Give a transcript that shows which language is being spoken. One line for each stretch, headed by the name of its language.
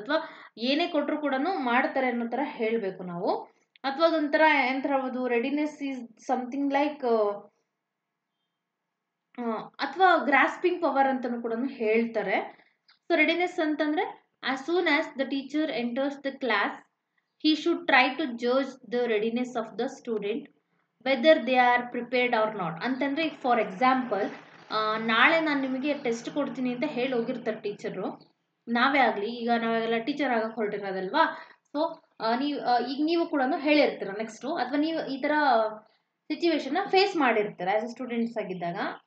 Kannada: ಅಥವಾ ಏನೇ ಕೊಟ್ಟರು ಕೂಡ ಮಾಡ್ತಾರೆ ಅನ್ನೋ ಥರ ಹೇಳಬೇಕು ನಾವು. ಅಥವಾ ಅದೊಂಥರ ಎಂತ ಹೇಳ್ಬೋದು,
English: readiness is something like ಅಥವಾ grasping power
Kannada: ಅಂತಲೂ ಕೂಡ ಹೇಳ್ತಾರೆ.
English: So readiness ಅಂತಂದ್ರೆ as soon as the teacher enters the class he should try to judge the readiness of the student whether they are prepared or not.
Kannada: ಅಂತಂದರೆ
English: for example
Kannada: ನಾಳೆ ನಾನು ನಿಮಗೆ test ಕೊಡ್ತೀನಿ ಅಂತ ಹೇಳಿ ಹೋಗಿರ್ತಾರೆ ಟೀಚರು. ನಾವೇ ಆಗಲಿ, ಈಗ ನಾವೆಲ್ಲ ಟೀಚರ್ ಆಗಕ್ಕೆ ಹೊರಟಿರೋದಲ್ವಾ. ಸೊ ಈಗ ನೀವು ಕೂಡ ಹೇಳಿರ್ತೀರ ನೆಕ್ಸ್ಟು, ಅಥವಾ ನೀವು ಈ ಥರ ಸಿಚುವೇಶನ್ನ ಫೇಸ್ ಮಾಡಿರ್ತಾರೆ
English: as a students
Kannada: ಆಗಿದ್ದಾಗ.